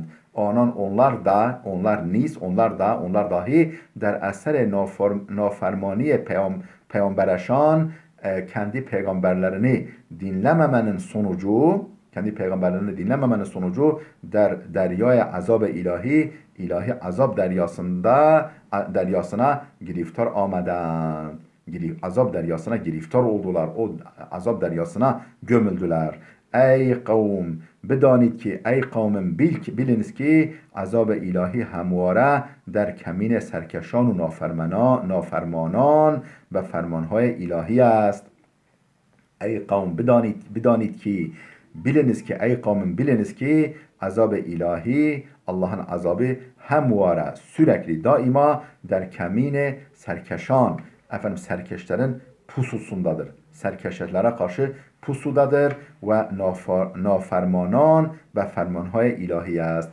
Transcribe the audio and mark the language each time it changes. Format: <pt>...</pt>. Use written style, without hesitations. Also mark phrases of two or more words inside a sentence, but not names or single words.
<tr>Onlar dahi</tr> <fa>در اثر نافرمانی پیامبرشان</fa> <tr>kendi peygamberlerini dinlememenin sonucu</tr> <fa>در دریای عذاب الهی</fa> <tr>azab deryasına</tr> <fa>گرفتار آمدند.</fa> <tr>Azab deryasına giriftar oldular. O azab deryasına gömüldüler. Ey kavm,</tr> <fa>بدانید که ای قوم</fa> <tr>biliniz ki azab ilahi</tr> <fa>همواره در کمین سرکشان و نافرمانان و فرمانهای الهی است. ای قوم بدانید که</fa> <tr>biliniz ki azab ilahi, Allah'ın azabı hemvara, sürekli daima</tr> <fa>در کمین سرکشان,</fa> <tr>efendim serkeşlerin pususundadır. Serkeşlere karşı pusudadır ve</tr> <fa>نافرمانان و فرمان‌های الهی است.</fa>